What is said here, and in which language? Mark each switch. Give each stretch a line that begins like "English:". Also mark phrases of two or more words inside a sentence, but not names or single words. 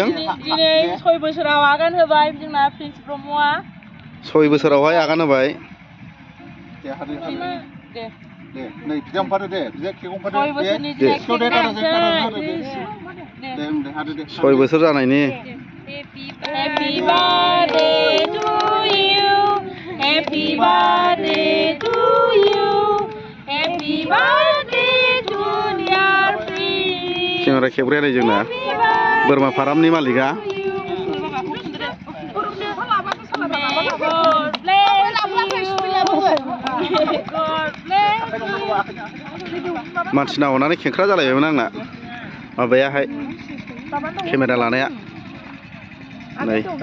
Bodo: दिनै 6 बोसोराव आगान होबाय जोंना प्रिन्स ब्रह्मआ 6 बोसोरावहाय आगान होबाय दे नै बिदा ओंखारो दे बिदा केक ओंखारो 6 बोसोरनि दिनै दे 6 बोसोर जानायनि
English: Happy birthday to you Happy birthday to you Happy birthday to dear Prince केमेरा खेबग्राया नै जोंना बोरमा फारामनि मालिका मानसिना हनानै खेंख्रा जालायबायमोन आंना माबायाहाय केमेरा लानाया नै